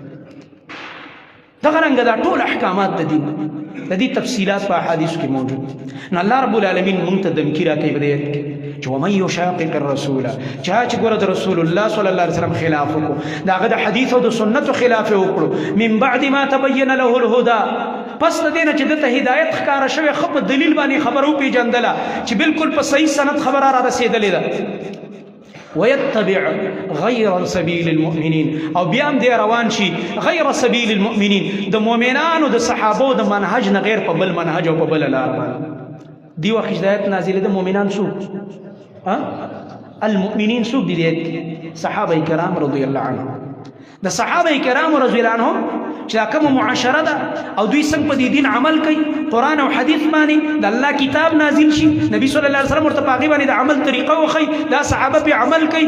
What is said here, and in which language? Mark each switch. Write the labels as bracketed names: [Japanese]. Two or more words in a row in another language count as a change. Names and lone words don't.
[Pashto] دغه رنګه دا ټول احکامات د دین، د دې تفصیلات په احادیثو کې موجود. نو [Arabic] الله رب العالمین [Pashto] مونږ ته دمکی راکوي په دې آیت کې چې [Arabic] ومن یشاقق الرسول، [Pashto] چا چې ګوره د رسول الله [Arabic] صلی الله علیه وسلم [Pashto] خلاف وکړو، د هغه د حدیث او د سنتو خلاف یې وکړو، [Arabic] من بعد ما تبین له الهدى، [Pashto] پس د دې نه چې دته هدایت ښکاره شوې، ښه په دلیل باندې خبره وپېژندله چې بالکل په صحیح سند خبره را رسېدلې ده. [Arabic] ويتبع غير سبيل المؤمنين، [Pashto] او بیا هم دی روان شي [Arabic] غیر سبیل المؤمنین، [Pashto] د مؤمنانو د صحابو د منهج نه غیر په بل منهج او په بله لار باندې. دی وخت هدایت نازلې د مؤمنان څوک؟ المؤمنین څوک دي؟ صحابه کرام [Arabic] رضی الله عنهم. [Pashto] د صحابه کرام [Arabic] رضی الله عنهم [Pashto] چې دا کومه معاشره ده او دوی څنګه په دې دین عمل کوي، قرآن او حدیث باندې د الله کتاب نازل شي، نبی [Arabic] صلی الله علیه وسلم [Pashto] ورته په هغې باندې د عمل طریقه وښیي، دا صحابه پې عمل کوي.